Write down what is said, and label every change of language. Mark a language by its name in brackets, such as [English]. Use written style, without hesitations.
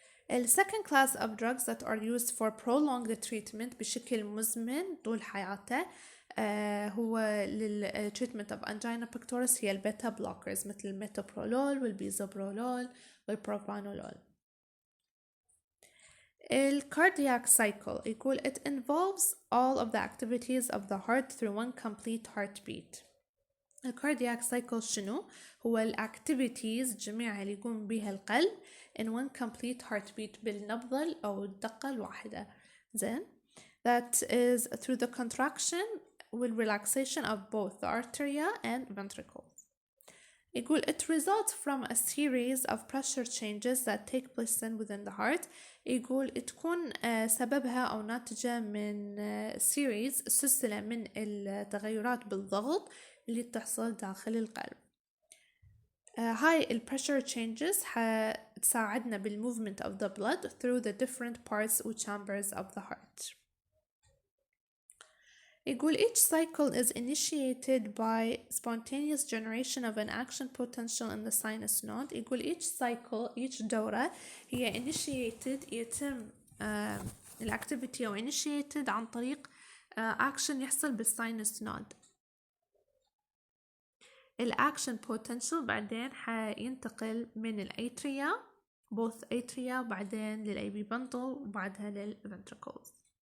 [English] The second class of drugs that are used for prolonged treatment [Arabic] بشكل مزمن طول حياته هو للتريتمنت [English] of angina pectoris [Arabic] هي البيتا بلوكرز مثل الميتوبرولول والبيزوبرولول والبروبانولول. الكاردياك cycle يقول [English] it involves all of the activities of the heart through one complete heartbeat. [Arabic] الكاردياك cycle شنو؟ هو الactivities جميعها اللي يقوم بها القلب [English] in one complete heartbeat [Arabic] بالنبضة أو الدقة الواحدة. [English] زين that is through the contraction with relaxation of both the arteria and ventricles. [Arabic] يقول [English] it results from a series of pressure changes that take place within the heart. [Arabic] يقول تكون سببها أو ناتجة من series سلسلة من التغيرات بالضغط اللي تحصل داخل القلب. هاي ال pressure changes حتساعدنا بال [English] movement of the blood through the different parts or chambers of the heart. [Arabic] يقول [English] each cycle is initiated by spontaneous generation of an action potential in the sinus node. [Arabic] يقول [English] each cycle each [Arabic] دورة هي initiated يتم الactivity أو initiated عن طريق action يحصل بالsinus node. الأكشن potential بعدين حينتقل من الأتريا both atria وبعدين للAV bundle وبعدها للventricles.